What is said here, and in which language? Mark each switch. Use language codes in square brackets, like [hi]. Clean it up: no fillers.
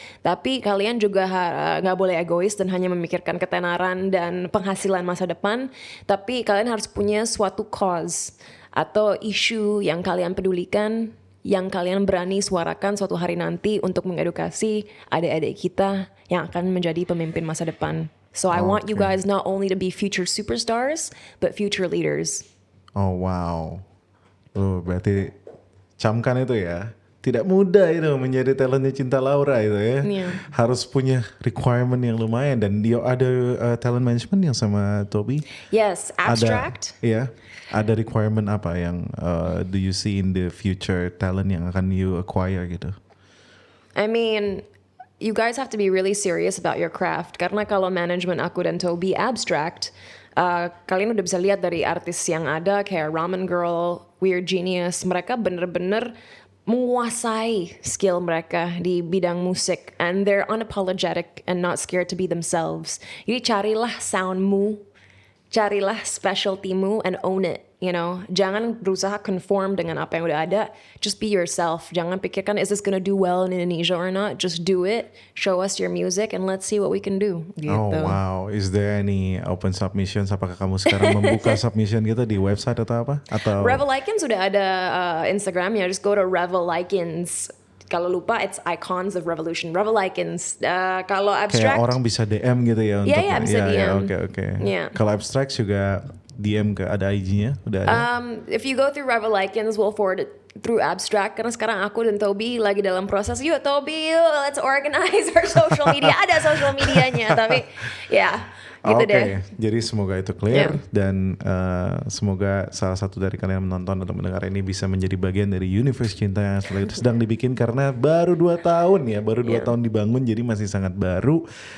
[id] Tapi kalian juga nggak boleh egois dan hanya memikirkan ketenaran dan penghasilan masa depan. Tapi kalian harus punya suatu cause atau isu yang kalian pedulikan, yang kalian berani suarakan suatu hari nanti untuk mengedukasi adik-adik kita yang akan menjadi pemimpin masa depan. [en] So I want you guys not only to be future superstars, but future leaders. [id] Oh wow, berarti camkan itu ya. Tidak mudah itu menjadi talentnya Cinta Laura itu ya. Iya. Harus punya requirement yang lumayan. Dan dia ada talent management yang sama Toby? [en] Yes, abstract. Iya. Ada requirement apa yang do you see in the future talent yang akan you acquire gitu? I mean, you guys have to be really serious about your craft. [id] Karena kalau manajemen aku dan Toby abstract, kalian udah bisa lihat dari artis yang ada kayak Ramen Girl, Weird Genius, mereka bener-bener menguasai skill mereka di bidang musik, and they're unapologetic and not scared to be themselves. Jadi carilah soundmu, carilah specialtymu and own it. You know, jangan berusaha conform dengan apa yang udah ada. [en] Just be yourself. Jangan pikirkan is this gonna do well in Indonesia or not. Just do it. Show us your music and let's see what we can do. [id] Gitu. [en] Oh wow, is there any open submissions? [id] Apakah kamu sekarang membuka submission gitu di website atau apa? Atau Revel Likens sudah ada Instagramnya. Just go to Revel Likens. [en] Kalau lupa, it's Icons of Revolution. [id] Revel Likens. Kalau abstract, kayak orang bisa DM gitu ya untuk Iya, bisa DM. Oke. Iya. Kalau abstract juga DM ke ada IG-nya udah ada. [en] if you go through Revel Likens, we'll forward it through abstract. [id] Karena sekarang aku dan Toby lagi dalam proses. Yuk Toby, yuk let's organize our social media. Ada social medianya, tapi ya gitu deh. Jadi semoga itu clear dan semoga salah satu dari kalian yang menonton atau mendengar ini bisa menjadi bagian dari Universe Cinta yang sedang dibikin karena baru 2 tahun ya, baru 2 tahun dibangun jadi masih sangat baru.